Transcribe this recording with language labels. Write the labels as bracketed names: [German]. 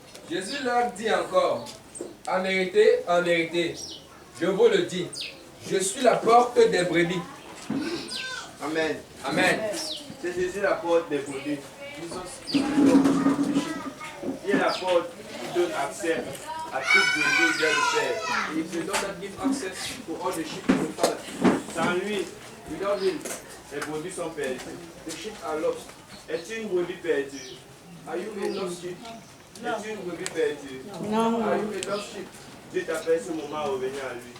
[French] Jésus leur dit encore, en vérité, je vous le dis, je suis la porte des brebis. Amen. Amen. C'est Jésus la porte des brebis. Il est la porte qui donne accès à toute brebis vers le Père. [English] He is the door that gives access to all the sheep to the Father. [French] Sans lui, [English] Without him, [French] les brebis sont perdues. [English] the sheep are lost. [French] Es-tu une brebis perdue? [English] Are you a lost sheep? [French] Es-tu une brebis perdue? [English] Are you a lost sheep? [French] Dieu t'appelle ce moment à revenir à lui.